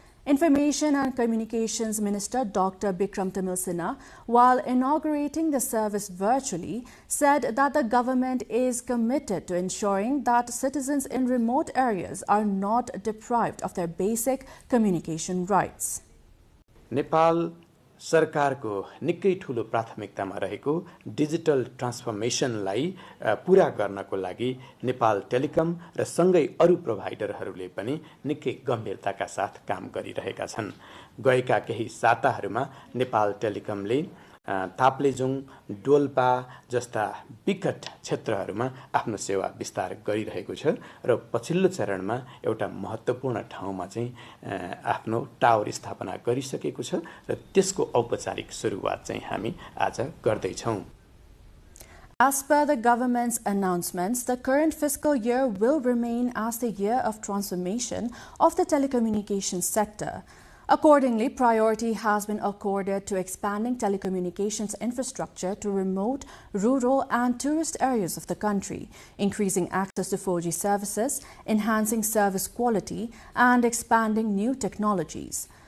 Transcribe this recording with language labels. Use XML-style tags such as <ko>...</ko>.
<en>Information and Communications Minister Dr. Bikram Tamil Sinha, while inaugurating the service virtually, said that the government is committed to ensuring that citizens in remote areas are not deprived of their basic communication rights.</en> <ne>Nepal सरकारको निकै ठूलो प्राथमिकतामा रहेको digital ट्रान्सफर्मेसनलाई पूरा गर्नको लागि Nepal telecom र सँगै अरु प्रोवाइडरहरूले पनि निकै गम्भीरताका साथ काम गरिरहेका छन्। गएका केही साताहरूमा नेपाल टेलिकमले ताप्लेजुङ, डोल्पा जस्ता विकट क्षेत्रहरूमा आफ्नो सेवा विस्तार गरिरहेको छ र पछिल्लो चरणमा एउटा महत्त्वपूर्ण ठाउँमा चाहिँ आफ्नो टावर स्थापना गरिसकेको छ र त्यसको औपचारिक सुरुवात चाहिँ हामी आज गर्दैछौँ।</ne> <en>As per the government's announcements, the current fiscal year will remain as the year of transformation of the telecommunications sector. Accordingly, priority has been accorded to expanding telecommunications infrastructure to remote, rural and tourist areas of the country, increasing access to 4G services, enhancing service quality and expanding new technologies.</en>